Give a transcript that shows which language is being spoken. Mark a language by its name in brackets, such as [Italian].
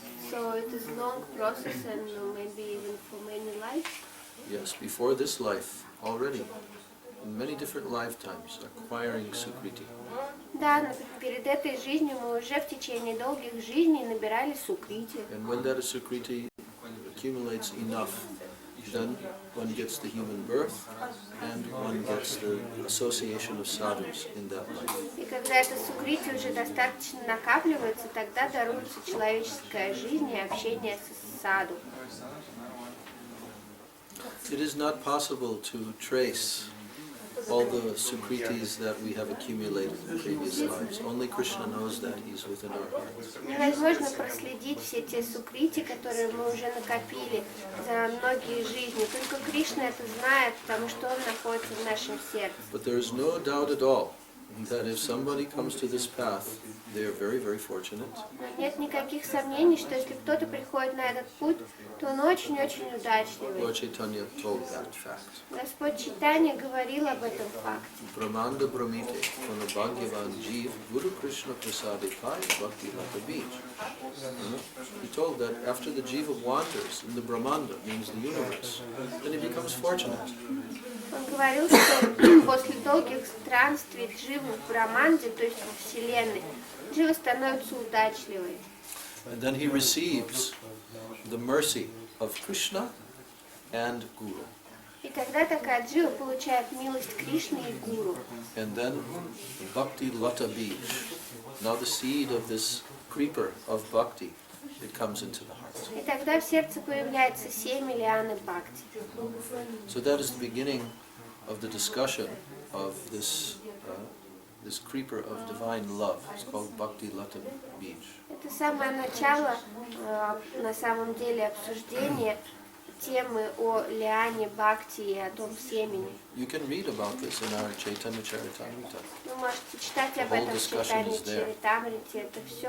[English] So it is long process and maybe even for many lives. Yes, before this life, already, in many different lifetimes, acquiring sukriti. [Russian] Да, перед этой жизнью мы уже в течение долгих жизней набирали сукрити. [English] And when that sukriti accumulates enough, then one gets the human birth and one gets the association of sadhus in that life. [Russian] И когда это сукрити уже достаточно накапливается, тогда даруется человеческая жизнь и общение с саду. [English] It is not possible to trace all the sukritis that we have accumulated in previous lives. Only Krishna knows that. He's within our hearts. [Russian] Невозможно проследить все те сукрити, которые мы уже накопили за многие жизни. Только Кришна это знает, потому что Он находится в нашем сердце. [English] But there is no doubt at all that if somebody comes to this path, they are very, very fortunate. [Russian] Но нет никаких сомнений, что если кто-то приходит на этот путь, то он очень-очень удачливый. [English] Lord Chaitanya told that fact. [Russian] Господь Чайтанья говорил об этом факте. [Bangla] Brahmanda Brahmite, [English] from the [Bangla] Bhagyavan Jeev, Guru Krishna Prasade Pai, Bhakti Lata Beach. [English] He told that after the Jiva wanders in the Brahmanda, means the universe, then he becomes fortunate. [Russian] Он говорил, что после долгих странствий Дживы в Браманде, то есть в Вселенной, Джива становится удачливой. [English] And then he receives the mercy of Krishna and Guru. [Russian] И тогда такая Джива получает милость Кришны и Гуру. [English] And then Bhakti Lata Beach. Now the seed of this creeper of Bhakti, it comes into the heart. [Russian] И тогда в сердце появляется семя лианы Бхакти. [English] So that is the beginning of the discussion of this this creeper of divine love. It's called Bhakti Lata Beach. [Russian] Это самое начало, на самом деле, обсуждения темы о лиане Бхакти и о том семени. [English] You can read about this in our Chaitanya Charitamrita. [Russian] Вы можете читать об этом в Чайтанье Чаритамрите, это все